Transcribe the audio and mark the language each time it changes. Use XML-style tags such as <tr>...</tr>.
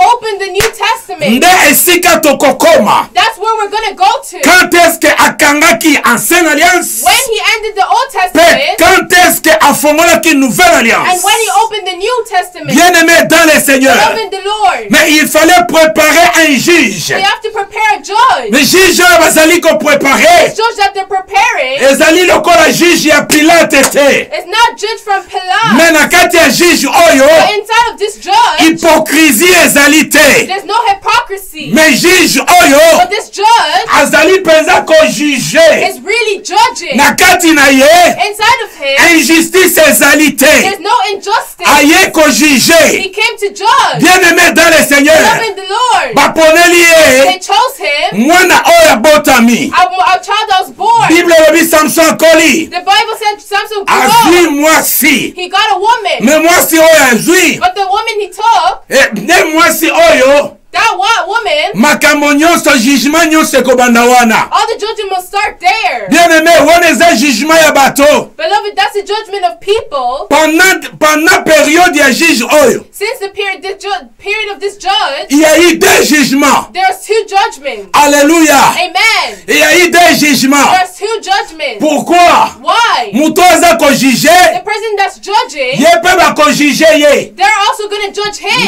<en>opened the New Testament.</en> <ln>Nde esika tokokoma.</ln> <en>That's where we're going to go to.</en> <ln>Quand est-ce que akangaki ancienne alliance?</ln> <en>When he ended the Old Testament</en> <ln>quand est-ce que afongolaki nouvelle</ln> <en>and</en> <fr>alliance?</fr> <en>when he opened the New Testament.</en> <fr>Bien-aimé dans le Seigneur.</fr> <en>Loving the Lord.</en> <fr>Mais il fallait préparer un juge.</fr> <en>We have to prepare a judge.</en> <ln>Le juge oyo bazali kopréparer</ln> <en>The judge that they're preparing</en> <ln>ezali lokola juge ya Pilate te.</ln> <en>is not judge from Pilate.</en> <ln>Mais na kati ya juge oyo</ln> <en>But inside of this judge,</en> <ln>hypocrisie ezali te.</ln> <en>there's no hypocrisy.</en> <ln>Mais juge oyo</ln> <en>But this judge</en> <ln>azali mpenza kojuge.</ln> <en>is really judging.</en> <ln>Na kati na ye</ln> <en>Inside of him,</en> <ln>injustice ezali te.</ln> <en>there's no injustice.</en> <ln>Aye kojuge.</ln> <en>He came to judge.</en> <fr>Bien-aimé dans le Seigneur,</fr> <en>Loving the Lord.</en> <ln>baponeli</ln> <en>They</en> <ln>ye</ln> <en>chose him.</en> <ln>mwana oyo abotami.</ln> <en>A child that was born.</en> <ln>Bible elobi Samson akoli</ln> <en>The Bible said Samson</en> <ln>azwi</ln> <en>grew up.</en> <ln>mwasi.</ln> <en>He got a woman.</en> <ln>Me mwasi oyo azwi</ln> <en>But the woman he took,</en> <ln>nde mwasi oyo</ln> <en>that woman,</en> <ln>makambo nyonso jugement nyonso ekobanda wana.</ln> <en>all the judgment must start there.</en> <ln>Bien-aimé, wana eza jugement ya bato.</ln> <en>Beloved, that's the judgment of people.</en> <ln>Pendant période ya juge oyo,</ln> <en>Since the period of this judge,</en> <fr>il y a eu deux jugements.</fr> <en>there's two judgments.</en> <fr>Alléluia.</fr> <en>Amen.</en> <fr>Il y a eu deux jugements.</fr> <en>There's two judgments.</en> <fr>Pourquoi?</fr> <en>Why?</en> <ln>Muto aza kojuge,</ln> <en>The person that's judging,</en> <ln>ye mpe bakojuge ye.</ln> <en>they're also going to judge him.</en>